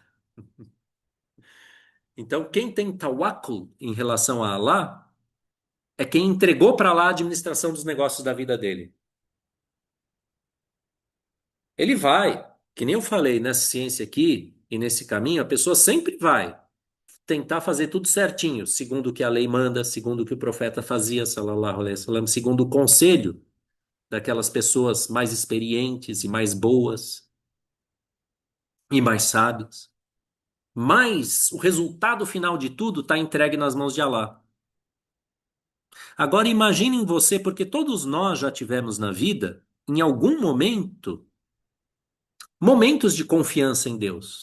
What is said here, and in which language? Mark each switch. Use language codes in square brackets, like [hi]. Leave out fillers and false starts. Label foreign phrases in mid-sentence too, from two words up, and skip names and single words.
[pt] Então, quem tem tawakkul em relação a Allah é quem entregou para lá a administração dos negócios da vida dele. Ele vai, que nem eu falei nessa ciência aqui e nesse caminho, a pessoa sempre vai tentar fazer tudo certinho, segundo o que a lei manda, segundo o que o profeta fazia, [ar] صلى الله عليه وسلم, [pt] segundo o conselho daquelas pessoas mais experientes e mais boas e mais sábias. Mas o resultado final de tudo está entregue nas mãos de Allah. Agora imaginem você, porque todos nós já tivemos na vida, em algum momento, momentos de confiança em Deus.